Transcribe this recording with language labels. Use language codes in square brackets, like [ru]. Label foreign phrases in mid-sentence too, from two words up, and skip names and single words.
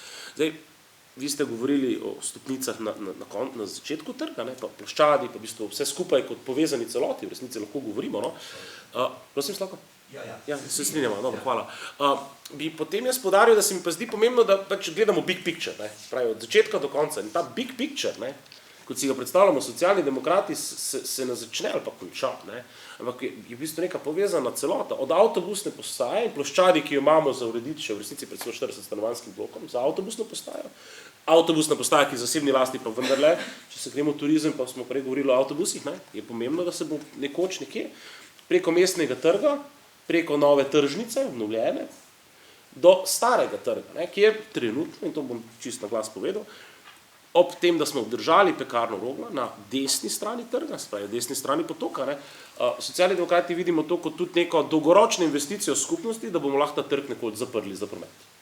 [sl] Zdaj, vi ste govorili o stopnicah na začetku trga, ne, pa ploščadi, pa v bistvu vse skupaj kot povezani celoti, v resnici lahko govorimo. No. Prosim, Slavko? Ja, se strinjamo, dobro, hvala. Bi potem jaz poudaril, da se mi pa zdi pomembno, da pač gledamo [en] big picture, [sl] ne, pravi od začetka do konca. In ta [en] big picture, [sl] ne, kot si ga predstavljamo socialni demokrati, se ne začne ali pa konča, ne, ampak je v bistvu neka povezana celota. Od avtobusne postaje in ploščadi, ki jo imamo za urediti še v resnici pred 140 stanovanjskim blokom, za avtobusno postajo. Avtobusna postaja, ki je zasebni lasti, pa vendarle, če se gremo v turizem, pa smo prej govorili o avtobusih, ne, je pomembno, da se bo nekoč nekje preko mestnega trga, preko nove tržnice, obnovljene, do starega trga, ne, ki je trenutno, in to bom čisto na glas povedal, ob tem, da smo obdržali Pekarno Rogla na desni strani trga, se pravi desni strani potoka, ne, Socialni demokrati vidimo to kot tudi neko dolgoročno investicijo skupnosti, da bomo lahko ta trg nekoč zaprli za promet.